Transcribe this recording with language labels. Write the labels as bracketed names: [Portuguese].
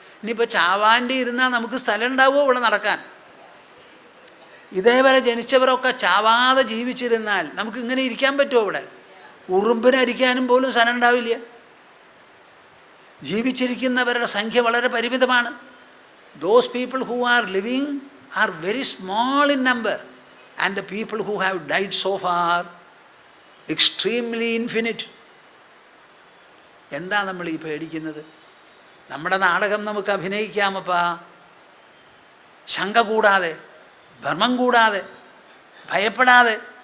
[Malayalam] ഇനിയിപ്പോൾ ചാവാൻ്റെ ഇരുന്നാൽ നമുക്ക് സ്ഥലം ഉണ്ടാവുമോ ഇവിടെ നടക്കാൻ? ഇതേവരെ ജനിച്ചവരൊക്കെ ചാവാതെ ജീവിച്ചിരുന്നാൽ നമുക്ക് ഇങ്ങനെ ഇരിക്കാൻ പറ്റുമോ ഇവിടെ? ഉറുമ്പിനരിക്കാനും പോലും സ്ഥലം ഉണ്ടാവില്ല. ജീവിച്ചിരിക്കുന്നവരുടെ സംഖ്യ വളരെ പരിമിതമാണ്. [English] Those people who are living are very small in number, and the people who have died so far extremely infinite. [Malayalam] എന്താ നമ്മൾ ഈ പേടിക്കുന്നത്? നമ്മുടെ നാടകം നമുക്ക് അഭിനയിക്കാമപ്പാ. ശങ്ക കൂടാതെ, ഭ്രമം കൂടാതെ, ഭയപ്പെടാതെ.